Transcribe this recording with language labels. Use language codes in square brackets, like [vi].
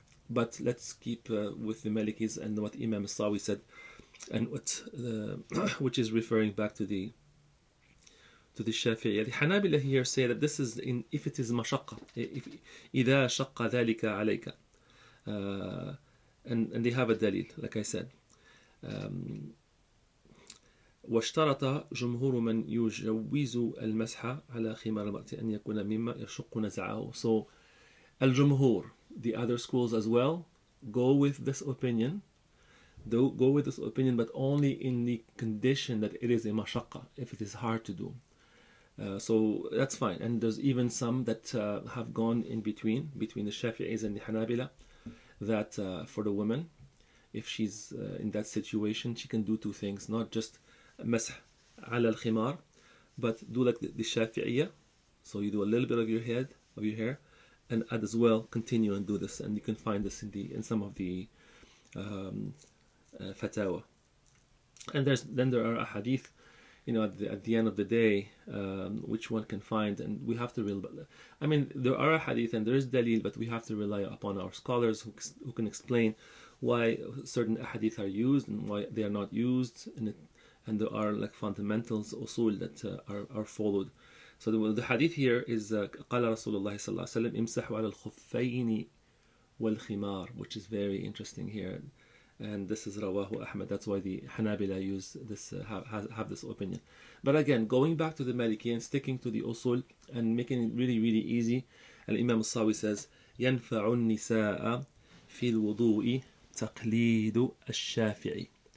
[en] But let's keep with the Malikis and what Imam Sawi said, and which is referring back to the Shafi'i. The Hanabila here say that this is if it is mashaqqa, [ar] إذا شق ذلك عليك, [en] and they have a dalil, like I said. [ar] واشترط جمهور من يجوز المسح على خمار المرأة أن يكون مما يشق نزعه. [en] So al-jumhur, the other schools as well, go with this opinion, but only in the condition that it is a mashaqqa, if it is hard to do. So that's fine. And there's even some that have gone in between the Shafi'is and the Hanabila, that for the woman, if she's in that situation, she can do two things, not just masah ala al-khimar, but do like the Shafi'iyya. So you do a little bit of your hair, and add as well, continue and do this, and you can find this in some of the fatawa. And then there are a hadith, you know, at the end of the day, which one can find, and we have to there are a hadith and there is dalil, but we have to rely upon our scholars who can explain why certain hadith are used and why they are not used, and there are like fundamentals, usul, that are followed. So the hadith here is [ar] قال رسول الله صلى الله عليه وسلم امسحوا على الخفين [en] والخمار, which is very interesting here. And this is Rawahu Ahmad. That's why the Hanabila use this, have this opinion. But again, going back to the Maliki and sticking to the usul and making it really, really easy, Al-Imam al-Sawi says, [ar] ينفع النساء في الوضوء تقليد الشافعي.